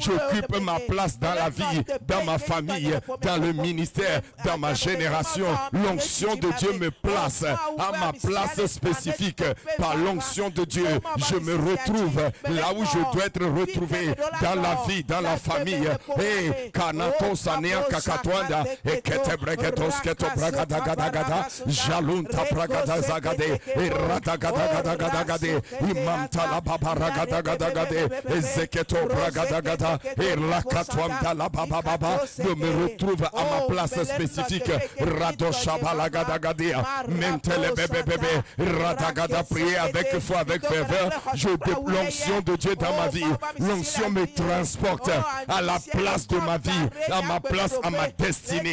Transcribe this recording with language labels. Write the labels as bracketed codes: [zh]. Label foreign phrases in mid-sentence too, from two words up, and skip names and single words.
[fr] J'occupe ma place dans la vie, dans ma famille, dans le ministère, dans ma génération. L'onction de Dieu me place à ma place spécifique. Par l'onction de Dieu, je me retrouve là où je dois être retrouvé, dans la vie, dans la famille. Et Kanato Sanea Kakatwanda, et Ketebregetos Keto Bragadagada, Jalunta Bragadazagade, et Radagadagadagade, Imamtala Babaragadagade, Ezeketo Bragadagada, et Lakatwanda la Baba, je me retrouve à ma place spécifique. Radoshabalagadagadia, Mentele bébé, Radagada, prier avec foi, avec ferveur. Je déploie l'onction de Dieu dans ma vie. L'onction me transporte à la place de ma vie, à ma place, à ma destinée.